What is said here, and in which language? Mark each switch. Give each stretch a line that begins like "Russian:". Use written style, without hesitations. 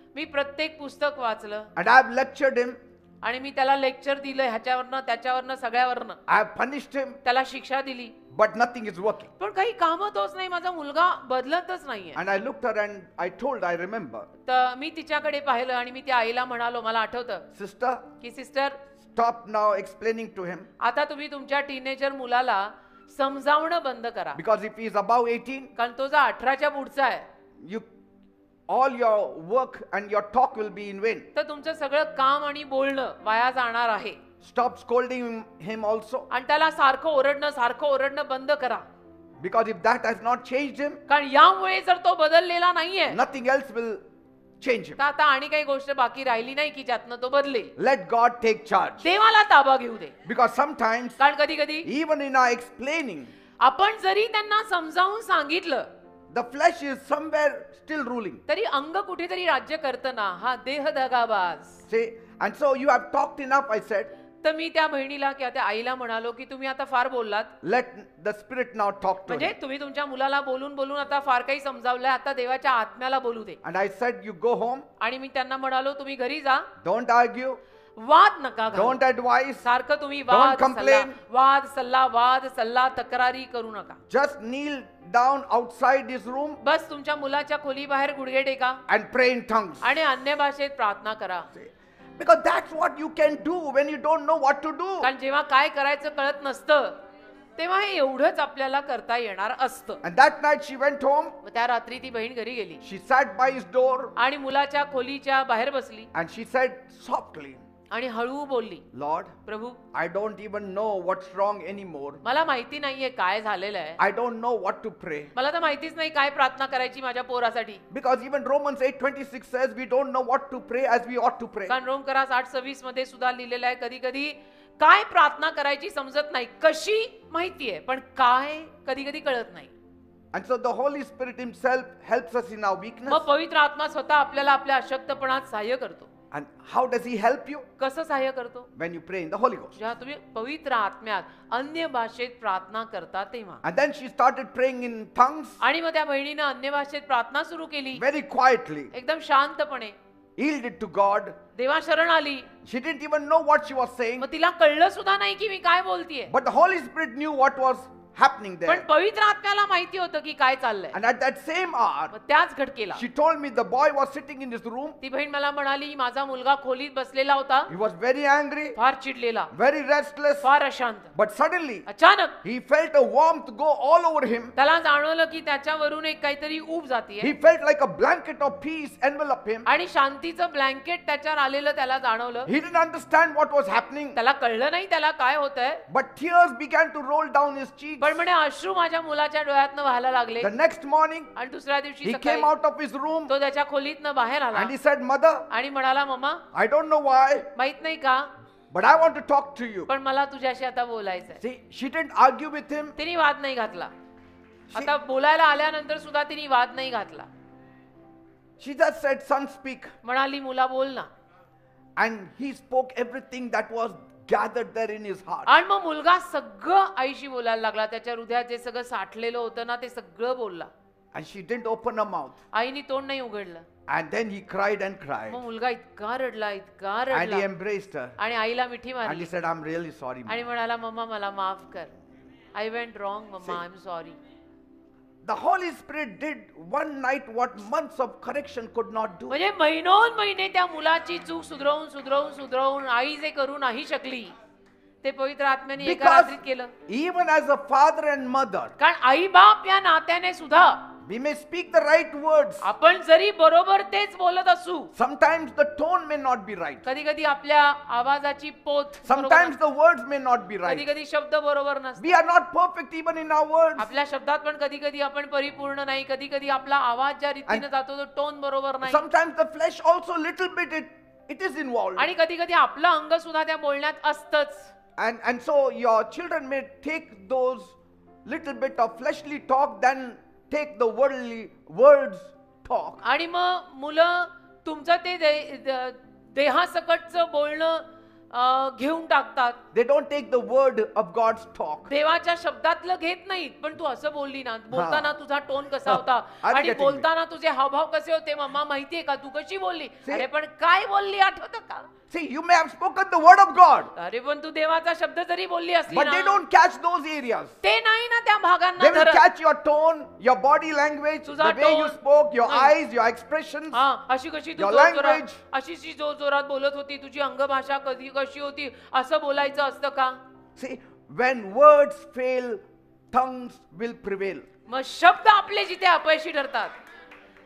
Marathi: मी प्रत्येक पुस्तक वाचलं
English: and I have lectured him.
Marathi: आणि मी त्याला लेक्चर दिलं, ह्याच्यावरनं त्याच्यावरनं सगळ्यावरनं
English: I have punished him,
Marathi: त्याला शिक्षा दिली,
English: but nothing is working.
Marathi: पण काही कामच होत नाही, माझा मुलगा बदलतच नाहीये.
English: And I looked her and I told, I remember,
Marathi: तर मी तिच्याकडे पाहिलं आणि मी त्या आईला म्हणालो, मला आठवतं
English: sister,
Marathi: की sister,
English: stop now explaining to him.
Marathi: आता तुम्ही तुमच्या टीनेजर मुलाला समजावणं बंद करा,
English: Because if he is above 18, कारण तो जो 18च्या पुढचा आहे, you all your work and your talk will be in vain.
Marathi: तर तुमचं सगळं काम आणि बोलणं वाया जाणार आहे.
English: Stop scolding him also,
Marathi: आणि त्याला सारखं ओरडणं बंद करा.
English: because if that has not changed him,
Marathi: कारण यामुळे जर तो बदललेला नाहीये
English: nothing else will change him.
Marathi: तर आता आणि काही गोष्ट बाकी राहिली नाही की ज्यातनं तो बदलेल.
English: Let God take charge,
Marathi: देवाला ताबा घेऊ दे.
English: because sometimes
Marathi: कारण कधी कधी
English: even in our explaining,
Marathi: आपण जरी त्यांना समजावून सांगितलं
English: the flesh is somewhere still ruling.
Marathi: तरी अंग कुठेतरी राज्य करतं ना. हा देह दगाबाज.
English: See, and so you have talked enough, I said.
Marathi: तर मी त्या बहिणीला किंवा त्या आईला म्हणालो की तुम्ही आता फार बोललात.
English: Let the Spirit now talk to
Marathi: म्हणजे
English: him.
Marathi: तुम्ही तुमच्या मुलाला बोलून आता फार काही समजावलंय. आता देवाच्या आत्म्याला बोलू दे.
English: And I said, you go home,
Marathi: आणि मी त्यांना म्हणालो तुम्ही घरी जा.
English: don't argue,
Marathi: वाद नका घालू.
English: don't advise,
Marathi: सारखं तुम्ही
English: Don't complain.
Marathi: वाद सल्ला तक्रारी करू नका.
English: just kneel down outside his room
Marathi: बस तुमच्या मुलाच्या खोली बाहेर गुडघे टेका
English: and pray in tongues.
Marathi: आणि अन्य भाषेत प्रार्थना करा.
English: Because that's what you can do when you don't know what to do.
Marathi: कारण जेव्हा काय करायचं कळत नसतं तेव्हा हे एवढंच आपल्याला करता येणार असतं.
English: And that night she went home,
Marathi: मग त्या रात्री ती बहीण घरी गेली
English: she sat by his door
Marathi: आणि मुलाच्या खोलीच्या बाहेर बसली
English: and she said softly,
Marathi: आणि हळू बोलली,
English: Lord,
Marathi: Prabhu
English: I don't even know what's wrong anymore.
Marathi: मला माहिती नाहीये काय झालेलं आहे.
English: I don't know what to pray.
Marathi: मला तर माहितीच नाही काय प्रार्थना करायची माझ्या पोरासाठी.
English: Because even Romans 8:26 says we don't know what to pray as we ought to pray.
Marathi: कारण रोमकरास 8:26 मध्ये सुद्धा लिहिलेलं आहे कधी कधी काय प्रार्थना करायची समजत नाही. कशी माहितीये पण काय कधी कधी कळत नाही.
English: And so the Holy Spirit himself helps us in our weakness.
Marathi: मग पवित्र आत्मा स्वतः आपल्याला आपल्या अशक्तपणात सहाय्य करतो.
English: And how does he help you?
Marathi: कसं सहाय्य करतो?
English: When you pray in the Holy Ghost.
Marathi: जेव्हा तुम्ही पवित्र आत्म्यात अन्य भाषेत प्रार्थना करता तेव्हा.
English: And then she started praying in tongues
Marathi: आणि मग त्या बहिणीनं अन्य भाषेत प्रार्थना सुरू केली
English: very quietly,
Marathi: एकदम शांतपणे.
English: yielded to God.
Marathi: देवा शरण आली.
English: She didn't even know what she was saying,
Marathi: मग तिला कळलं सुद्धा नाही की मी काय बोलतीये.
English: but the Holy Spirit knew what was happening
Marathi: पण
English: there.
Marathi: पवित्र आत्म्याला माहिती होतं की काय चाललंय.
English: And at that same hour,
Marathi: मग त्याच घटकेला
English: she told me the boy was sitting in his room.
Marathi: ती बहीण मला म्हणाली माझा मुलगा खोलीत बसलेला होता.
English: He was very angry,
Marathi: फार चिडलेला,
English: very restless,
Marathi: फार अशांत.
English: but suddenly
Marathi: अचानक
English: he felt a warmth go all over him.
Marathi: त्याला जाणवलं की त्याच्यावरून एक काहीतरी ऊब जातीये
English: He felt like a blanket of peace envelop him.
Marathi: आणि शांतीचं ब्लँकेट त्याच्यावर आलेलं त्याला जाणवलं.
English: He didn't understand what was happening,
Marathi: त्याला कळलं नाही त्याला काय होतंय.
English: but tears began to roll down his cheeks.
Marathi: पण म्हणे अश्रू माझ्या मुलाच्या डोळ्यातनं व्हायला लागले.
English: The next morning,
Marathi: आणि दुसऱ्या दिवशी
English: he
Marathi: सकाळी
English: came out of his room
Marathi: तो त्याच्या खोलीतनं बाहेर आला
English: and he said, Mother,
Marathi: आणि म्हणाला mamma
English: I don't know why,
Marathi: माहित नाही का
English: but I want to talk to you.
Marathi: पण मला तुझ्याशी आता बोलायचंय.
English: See, she didn't argue with him.
Marathi: तिने वाद नाही घातला. आता बोलायला आल्यानंतर सुद्धा तिने वाद नाही घातला.
English: She just said, Son, speak.
Marathi: म्हणाली मुला बोल ना.
English: And he spoke everything that was gathered there in his heart.
Marathi: आणि मग मुलगा सगळं आईशी बोलायला लागला. त्याच्या हृदयात जे सगळं साठलेलं होतं ना ते सगळं बोलला.
English: And she didn't open her mouth.
Marathi: आईने तोंड नाही उघडलं.
English: And then he cried and cried.
Marathi: मग मुलगा इतका रडला
English: And he embraced her.
Marathi: आणि आईला मिठी
English: And he
Marathi: मारली
English: said, I'm really sorry,
Marathi: आणि
English: Mom.
Marathi: म्हणाला मम्मा मला माफ कर.
English: I went wrong mumma, I am sorry. The Holy Spirit did one night what months of correction could not do.
Marathi: म्हणजे महिने त्या मुलाची चूक सुधरवून आई जे करू नाही शकली ते पवित्र आत्म्याने एका
English: Because
Marathi: रात्रीत केलं.
English: even as a father and mother,
Marathi: कारण आई बाप या नात्याने सुद्धा
English: we may speak the right words.
Marathi: आपण जरी बरोबर तेच बोलत असू
English: Sometimes the tone may not be right.
Marathi: कधी कधी आपल्या आवाजाची पोत
English: Sometimes the words may not be
Marathi: कधी
English: right.
Marathi: कधी शब्द बरोबर नसतात.
English: We are not perfect even in our words.
Marathi: आपल्या शब्दात पण कधी कधी आपण परिपूर्ण नाही. कधी कधी आपला आवाज ज्या रीतीने जातो तो टोन बरोबर नाही.
English: Sometimes the flesh also little bit it is involved.
Marathi: आणि कधी कधी आपलं अंग सुद्धा त्या बोलण्यात असतच.
English: And so your children may take those little bit of fleshly talk than take the worldly words talk.
Marathi: आणि मग मुलं तुमचं ते देहासकटचं बोलणं घेऊन टाकतात.
English: They don't take the word of God's talk.
Marathi: देवाच्या शब्दातलं घेत नाहीत. पण तू असं बोलली ना, बोलताना तुझा टोन कसा होता
English: I'm
Marathi: आणि
English: getting
Marathi: बोलताना तुझे हावभाव कसे होते मम्मा माहितीये का, तू कशी बोलली.
English: See?
Marathi: अरे पण काय बोलली आठवतं का.
English: See, you may have spoken the word of God,
Marathi: अरे पण तू देवाचा शब्द जरी बोलली असली
English: but they
Marathi: ना
English: don't catch those areas.
Marathi: ते नाही ना त्या
English: They
Marathi: भागांना
English: will
Marathi: धरत.
English: catch your tone, your body language, the
Marathi: तुझा
English: way you tone. spoke, your
Marathi: नाही.
English: eyes, your expressions.
Marathi: हा अशी कशी तू
English: Your
Marathi: जोरजोरात
English: language.
Marathi: अशी जोरजोरात बोलत होती, तुझी अंगभाषा कधी कशी होती, असं बोलायचं असतं का.
English: See, when words fail, tongues will prevail.
Marathi: मग शब्द आपले जिथे अपयशी ठरतात